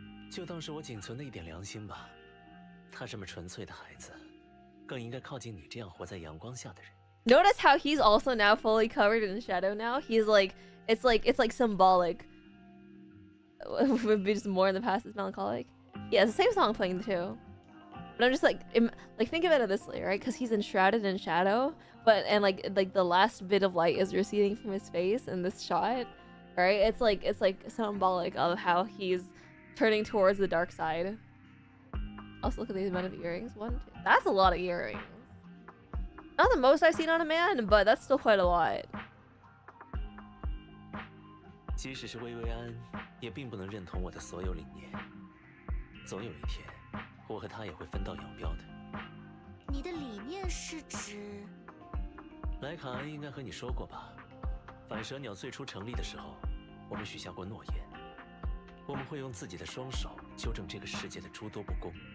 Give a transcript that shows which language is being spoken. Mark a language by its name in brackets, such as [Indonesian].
[Chinese] 就当是我仅存的一点良心吧。她这么纯粹的孩子，更应该靠近你这样活在阳光下的人。 [English] Notice how he's also now fully covered in shadow now? He's like, it's like symbolic. Would be just more in the past is melancholic. Yeah, it's the same song playing too. But I'm just like think of it this way, right? Because he's enshrouded in shadow, and like the last bit of light is receding from his face in this shot, right? It's like symbolic of how he's turning towards the dark side. Also, look at the amount of earrings. 1, 2. That's a lot of earrings. Not the most I've seen on a man, but that's still quite a lot. [Chinese] 即使是薇薇安，也并不能认同我的所有理念。总有一天，我和她也会分道扬镳的。你的理念是指？莱卡安应该和你说过吧？反蛇鸟最初成立的时候，我们许下过诺言，我们会用自己的双手纠正这个世界的诸多不公。